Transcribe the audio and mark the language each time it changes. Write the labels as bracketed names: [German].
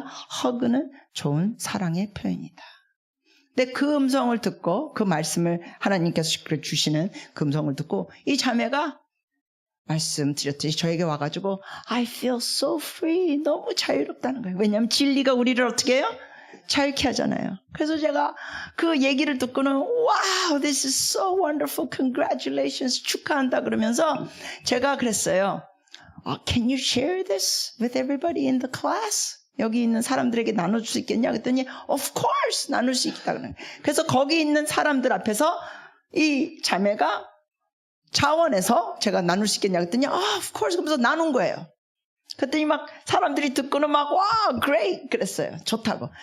[Korean] 허그는 좋은 사랑의 표현이다. 근데 그 음성을 듣고, 그 말씀을 하나님께서 주시는 그 음성을 듣고, 이 자매가 말씀드렸듯이 저에게 와가지고 [English] I feel so free, [Korean] 너무 자유롭다는 거예요. 왜냐하면 진리가 우리를 어떻게 해요? 자유케 하잖아요. 그래서 제가 그 얘기를 듣고는 [English] wow, this is so wonderful, congratulations, [Korean] 축하한다 그러면서 제가 그랬어요. [English] Can you share this with everybody in the class? [Korean] 여기 있는 사람들에게 나눠줄 수 있겠냐? 그랬더니 of course 나눌 수 있다 그래요. 그래서 거기 있는 사람들 앞에서 이 자매가 자원에서 제가 나눌 수 있겠냐 그랬더니 of course 그러면서 나눈 거예요. 그랬더니 막 사람들이 듣고는 막 wow, great 그랬어요. 좋다고.